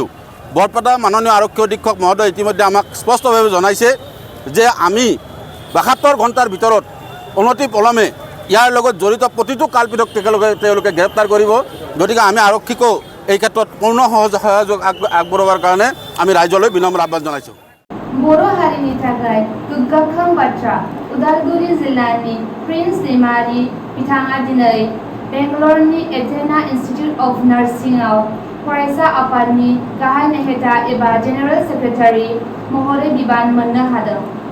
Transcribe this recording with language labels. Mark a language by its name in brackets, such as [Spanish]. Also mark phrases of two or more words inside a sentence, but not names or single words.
[Assamese] বৰপেটা মাননীয় আৰক্ষী অধীক্ষক মহোদয় ইতিমধ্যে আমাক স্পষ্টভাৱে জনাইছে যে আমি 72 ঘণ্টাৰ ভিতৰত অনতি পলমে ইয়াৰ লগত জড়িত প্ৰতিটো কালপিতক তেওঁলোকে গ্ৰেপ্তাৰ কৰিব। গতিকে আমি আৰক্ষীকো এই ক্ষেত্ৰত পূৰ্ণ সহযোগ আগবঢ়োৱাৰ কাৰণে আমি ৰাইজলৈ বিনম্ৰ আহ্বান জনাইছোঁ। [Bodo] बर' हारिनि थाखाय गोग्गाखां बाथ्रा। उदालगुरि जिल्लानि प्रिन्स दैमारि बिथाङा दिनै बेंगलरनि एथेना इन्स्टिट्युट अफ नार्सिंआव फरायसा आफादनि गाहाय नेहाथा एबा [English] general secretary [Bodo] महरै बिबान मोननो हादों।